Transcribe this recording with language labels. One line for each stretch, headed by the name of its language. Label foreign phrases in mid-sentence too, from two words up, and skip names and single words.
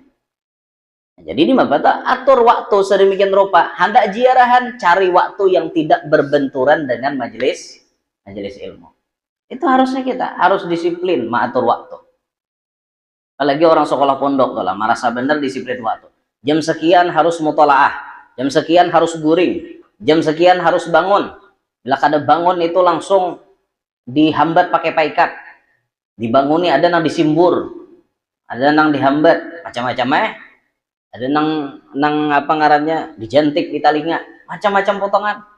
Banjar: Jadi ini mabata atur waktu sedemikian rupa. Hendak ziarahan, cari waktu yang tidak berbenturan dengan majelis ilmu. Itu harusnya kita harus disiplin mengatur waktu. Apalagi orang sekolah pondok tuh lah, merasa benar disiplin waktu. Jam sekian harus mutolaah, jam sekian harus guring, jam sekian harus bangun. Bila kada bangun itu langsung dihambat pakai paikat. Dibanguni ada nang disimbur, ada nang dihambat, macam-macam ada nang apa ngarannya dijantik di telinga, macam-macam potongan.